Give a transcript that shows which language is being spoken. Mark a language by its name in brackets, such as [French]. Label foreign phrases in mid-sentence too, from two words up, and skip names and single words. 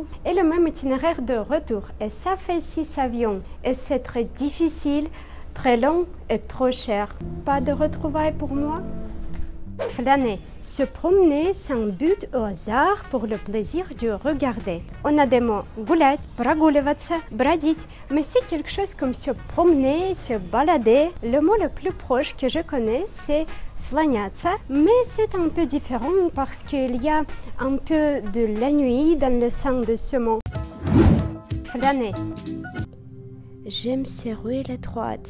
[French] Et le même itinéraire de retour. Et ça fait 6 avions. Et c'est très difficile, très long et trop cher. Pas de retrouvailles pour moi? Flâner. Se promener sans but au hasard pour le plaisir de regarder. On a des mots [Russian] гулять, прогуливаться, бродить, [French] mais c'est quelque chose comme se promener, se balader. Le mot le plus proche que je connais, c'est слоняться, mais c'est un peu différent parce qu'il y a un peu de la nuit dans le sens de ce mot. Flâner. J'aime ces ruelles étroites.